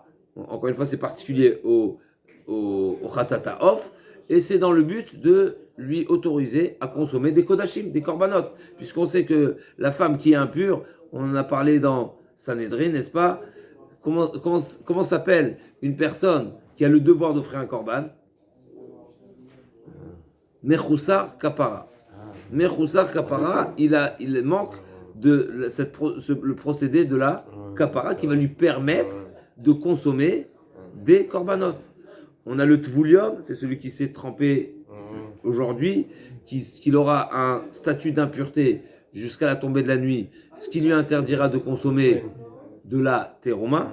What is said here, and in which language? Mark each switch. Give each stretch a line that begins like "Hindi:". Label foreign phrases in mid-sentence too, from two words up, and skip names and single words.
French: Encore une fois, c'est particulier au khatataof, et c'est dans le but de lui autoriser à consommer des kodashim, des korbanot, puisqu'on sait que la femme qui est impure, on en a parlé dans Sanhedrin, n'est-ce pas? Comment s'appelle une personne qui a le devoir d'offrir un korban?
Hebrew: מחוסר כפרה. מחוסר כפרה,
French: il manque le procédé de la kapara qui va lui permettre de consommer des korbanot. On a le tvoulium, c'est celui qui s'est trempé aujourd'hui, qu'il aura un statut d'impureté jusqu'à la tombée de la nuit, ce qui lui interdira de consommer de la terouma.